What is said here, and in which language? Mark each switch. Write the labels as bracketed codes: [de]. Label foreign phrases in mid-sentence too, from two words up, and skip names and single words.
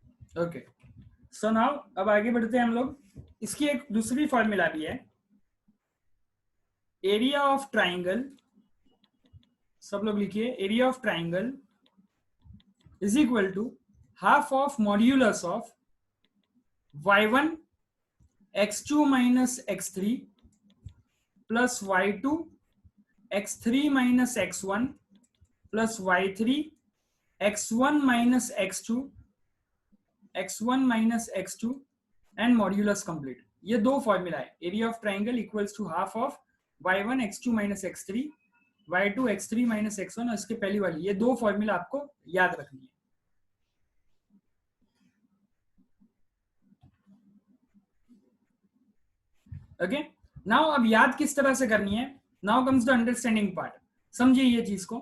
[en] okay, so now [hi] अब आगे बढ़ते हैं हम लोग। इसकी एक दूसरी फॉर्मूला भी है, [en] area of triangle, [hi] सब लोग लिखिए, [en] area of triangle is equal to half of modulus of y1 x2 minus x3 plus y2 x3 minus x1 plus y3 x1 minus x2 x1 minus x2 and modulus complete. [hi] ये दो फॉर्मूला है, [en] area of triangle equals to half of y1 x2 minus x3 y2 x3 minus x1 [hi] और इसके पहली वाली, ये दो फॉर्मूला आपको याद रखनी है। [en] okay, now [hi] अब याद किस तरह से करनी है, [en] now comes the understanding part. [hi] समझिए ये चीज को।